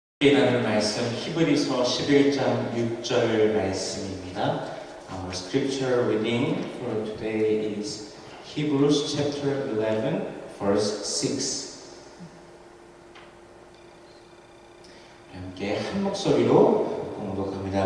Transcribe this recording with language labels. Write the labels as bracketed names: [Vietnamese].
[Korean] 라는 말씀 히브리서 11장 6절 말씀입니다. [English] Our scripture reading for today is Hebrews chapter 11 verse 6. [Korean] 함께 한 목소리로 공독합니다.